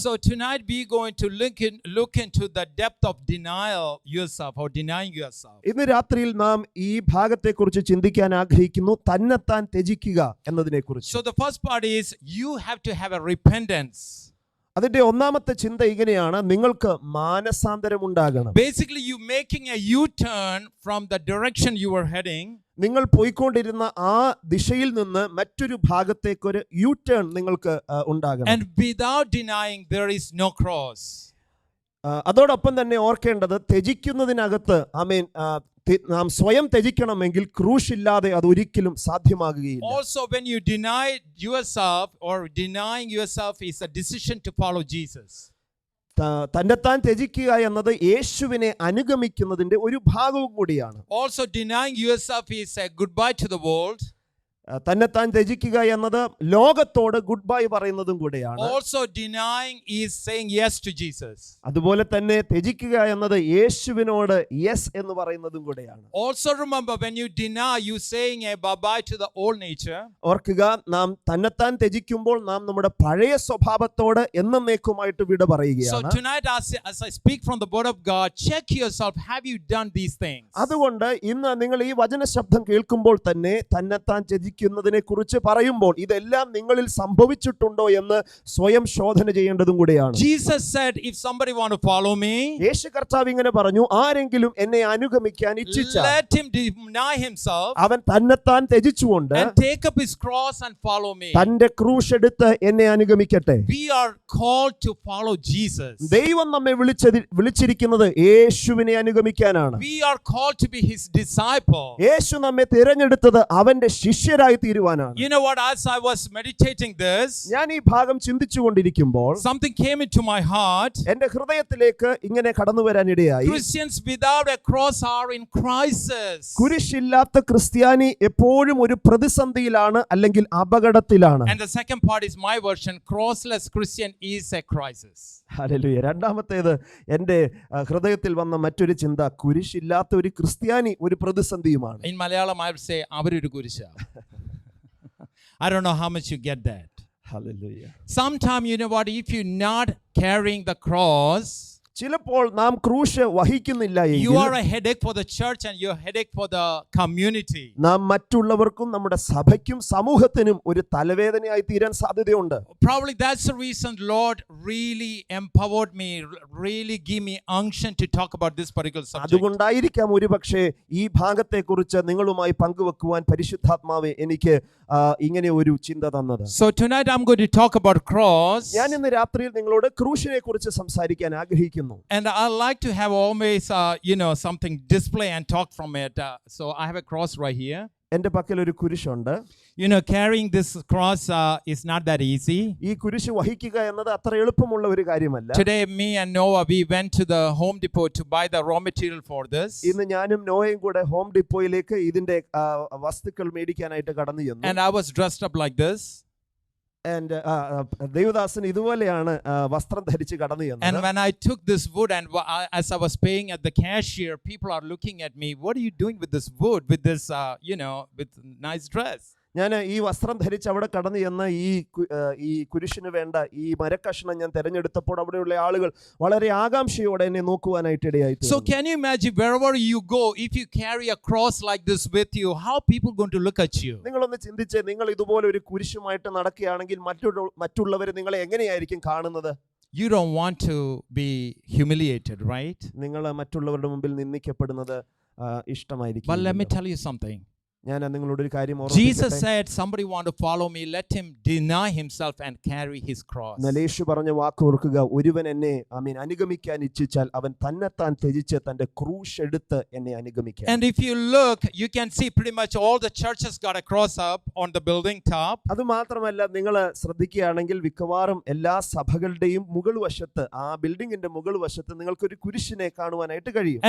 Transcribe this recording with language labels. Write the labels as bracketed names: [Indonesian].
[English] So tonight we are going to look into the depth of denial yourself or denying yourself. [Malayalam] ഇന്ന് രാത്രിയിൽ നാം ഈ ഭാഗത്തെക്കുറിച്ച് ചിന്തിക്കാൻ ആഗ്രഹിക്കുന്നു, തന്നെത്താൻ ത്യജിക്കുക എന്നതിനെക്കുറിച്ച്. [English] So the first part is you have to have a repentance. [Malayalam] അതിന്റെ ഒന്നാമത്തെ ചിന്ത ഇങ്ങനെയാണ്, നിങ്ങൾക്ക് മാനസാന്തരം ഉണ്ടാകണം. [English] Basically you making a U-turn from the direction you were heading. [Malayalam] നിങ്ങൾ പോയിക്കൊണ്ടിരുന്ന ആ ദിശയിൽ നിന്ന് മറ്റൊരു ഭാഗത്തേക്കൊരു യു ടേൺ നിങ്ങൾക്ക് ഉണ്ടാകണം. [English] And without denying there is no cross. [Malayalam] അതോടൊപ്പം തന്നെ ഓർക്കേണ്ടത്, ത്യജിക്കുന്നതിനകത്ത് നാം സ്വയം ത്യജിക്കണമെങ്കിൽ ക്രൂശ് ഇല്ലാതെ അത് ഒരിക്കലും സാധ്യമാകുകയില്ല. [English] Also when you deny yourself or denying yourself is a decision to follow Jesus. [Malayalam] തന്നെത്താൻ ത്യജിക്കുക എന്നത് യേശുവിനെ അനുഗമിക്കുന്നതിന്റെ ഒരു ഭാഗവും കൂടിയാണ്. [English] Also denying yourself is a goodbye to the world. [Malayalam] തന്നെത്താൻ ത്യജിക്കുക എന്നത് ലോകത്തോട് ഗുഡ് ബൈ പറയുന്നതും കൂടെയാണ്. [English] Also denying is saying yes to Jesus. [Malayalam] അതുപോലെ തന്നെ ത്യജിക്കുക എന്നത് യേശുവിനോട് യെസ് എന്ന് പറയുന്നതും കൂടെയാണ്. [English] Also remember, when you deny, you saying a bye-bye to the old nature. [Malayalam] ഓർക്കുക, നാം തന്നെത്താൻ ത്യജിക്കുമ്പോൾ നാം നമ്മുടെ പഴയ സ്വഭാവത്തോട് എന്നേക്കുമായിട്ട് വിട [English] So [Malayalam] പറയുകയാണ്. [English] tonight, as I speak from the word of God, check yourself. Have you done these things? [Malayalam] അതുകൊണ്ട് ഇന്ന് നിങ്ങൾ ഈ വചന ശബ്ദം കേൾക്കുമ്പോൾ തന്നെ തന്നെത്താൻ ത്യജിക്കുന്നതിനെ കുറിച്ച് പറയുമ്പോൾ ഇതെല്ലാം നിങ്ങളിൽ സംഭവിച്ചിട്ടുണ്ടോ എന്ന് സ്വയം ശോധന ചെയ്യേണ്ടതും കൂടെയാണ്. [English] Jesus said, if somebody want to follow me, [Malayalam] യേശു കർത്താവ് ഇങ്ങനെ പറഞ്ഞു, ആരെങ്കിലും എന്നെ അനുഗമിക്കാൻ ഇച്ഛിച്ചാൽ [English] let him deny himself [Malayalam] അവൻ തന്നെത്താൻ ത്യജിച്ചുകൊണ്ട് [English] and take up his cross and follow me. [Malayalam] തന്റെ ക്രൂശ് എടുത്ത് എന്നെ അനുഗമിക്കട്ടെ. [English] We are called to follow Jesus. [Malayalam] ദൈവം നമ്മെ വിളിച്ചിരിക്കുന്നത് യേശുവിനെ അനുഗമിക്കാനാണ്. [English] We are called to be his disciple. [Malayalam] യേശു നമ്മെ തിരഞ്ഞെടുത്തത് അവന്റെ ശിഷ്യരായി തീരുവാനാണ്. [English] You know what, as I was meditating this, [Malayalam] ഞാൻ ഈ ഭാഗം ചിന്തിച്ചുകൊണ്ടിരിക്കുമ്പോൾ [English] something came into my heart. [Malayalam] എന്റെ ഹൃദയത്തിലേക്ക് ഇങ്ങനെ കടന്നു വരാനിടയായി. [English] Christians without a cross are in crisis. [Malayalam] കുരിശില്ലാത്ത ക്രിസ്ത്യാനി എപ്പോഴും ഒരു പ്രതിസന്ധിയിലാണ് അല്ലെങ്കിൽ അപകടത്തിലാണ്. [English] And the second part is my version, crossless Christian is a crisis. [Malayalam] Hallelujah. രണ്ടാമത്തേത് എൻ്റെ ഹൃദയത്തിൽ വന്ന മറ്റൊരു ചിന്ത, കുരിശില്ലാത്ത ഒരു ക്രിസ്ത്യാനി ഒരു പ്രതിസന്ധിയുമാണ്. [English] In Malayalam I would say [Malayalam] avaru kurisha. [English] I don't know how much you get that. [Malayalam] Hallelujah. [English] Sometime, you know what, if you're not carrying the cross, [Malayalam] ചിലപ്പോൾ നാം ക്രൂശ് വഹിക്കുന്നില്ല [English] you are [Malayalam] എങ്കിൽ [English] a headache for the church and you're a headache for the community. [Malayalam] നാം മറ്റുള്ളവർക്കും നമ്മുടെ സഭയ്ക്കും സമൂഹത്തിനും ഒരു തലവേദനയായി തീരാൻ സാധ്യതയുണ്ട്. [English] Probably that's the reason Lord really empowered me, really give me unction to talk about this particular subject. [Malayalam] അതുകൊണ്ടായിരിക്കാം ഒരുപക്ഷെ ഈ ഭാഗത്തെക്കുറിച്ച് നിങ്ങളുമായി പങ്കുവെക്കുവാൻ പരിശുദ്ധാത്മാവേ എനിക്ക് ഇങ്ങനെ ഒരു ചിന്ത തന്നത്. [English] So tonight I'm going to talk about cross. [Malayalam] ഞാൻ ഇന്ന് രാത്രിയിൽ നിങ്ങളോട് ക്രൂശിനെ കുറിച്ച് സംസാരിക്കാൻ ആഗ്രഹിക്കുന്നു. [English] And I like to have always, something display and talk from it. So I have a cross right here. [Malayalam] എൻ്റെ പക്കൽ ഒരു കുരിശുണ്ട്. [English] Carrying this cross is not that easy. [Malayalam] ഈ കുരിശ് വഹിക്കുക എന്നത് അത്ര എളുപ്പമുള്ള ഒരു കാര്യമല്ല. [English] Today, me and Noah, we went to the Home Depot to buy the raw material for this. [Malayalam] ഇന്ന് ഞാനും നോയയും കൂടെ ഹോം ഡിപ്പോയിലേക്ക് ഇതിന്റെ വസ്തുക്കൾ മേടിക്കാനായിട്ട് കടന്നു ചെന്നു. [English] And I was dressed up like this. [Malayalam] And Devadasan ഇതുപോലെയാണ് വസ്ത്രം ധരിച്ച് കടന്നു [English] And [Malayalam] ചെന്നത്. [English] when I took this wood and as I was paying at the cashier, people are looking at me. What are you doing with this wood, with this, with nice dress? [Malayalam] ഞാൻ ഈ വസ്ത്രം ധരിച്ച് അവിടെ കടന്നു ചെന്ന് ഈ കുരിശിന് വേണ്ട ഈ മരക്കഷ്ണം ഞാൻ തെരഞ്ഞെടുത്തപ്പോൾ അവിടെയുള്ള ആളുകൾ വളരെ ആകാംക്ഷയോടെ എന്നെ നോക്കുവാനായിട്ട് ഇടയായി. [English] So can you imagine, wherever you go, if you carry a cross like this with you, how people going to look at you? [Malayalam] നിങ്ങളൊന്ന് ചിന്തിച്ച്, നിങ്ങൾ ഇതുപോലെ ഒരു കുരിശുമായിട്ട് നടക്കുകയാണെങ്കിൽ മറ്റുള്ളവർ നിങ്ങളെ എങ്ങനെയായിരിക്കും കാണുന്നത്? [English] You don't want to be humiliated, right? [Malayalam] നിങ്ങൾ മറ്റുള്ളവരുടെ മുമ്പിൽ നിന്ദിക്കപ്പെടുന്നത് ഇഷ്ടമായിരിക്കും. [English] But let me tell you something. [Malayalam] ഞാൻ നിങ്ങളോട് ഒരു കാര്യം [English] Jesus [Malayalam] ഓർമ്മിപ്പിക്കട്ടെ. [English] said, somebody want to follow me, let him deny himself and carry his cross. [Malayalam] യേശു പറഞ്ഞ വാക്ക് ഓർക്കുക, ഒരുവൻ എന്നെ അനുഗമിക്കാൻ ഇച്ഛിച്ചാൽ അവൻ തന്നെത്താൻ ത്യജിച്ച് തന്റെ ക്രൂശ് എടുത്ത് എന്നെ അനുഗമിക്കാൻ. [English] And if you look, you can see pretty much all the churches got a cross up on the building top. [Malayalam] അത് മാത്രമല്ല, നിങ്ങൾ ശ്രദ്ധിക്കുകയാണെങ്കിൽ മിക്കവാറും എല്ലാ സഭകളുടെയും മുകൾ വശത്ത്, ആ ബിൽഡിങ്ങിന്റെ മുകൾ വശത്ത് നിങ്ങൾക്കൊരു കുരിശിനെ കാണുവാനായിട്ട് കഴിയും.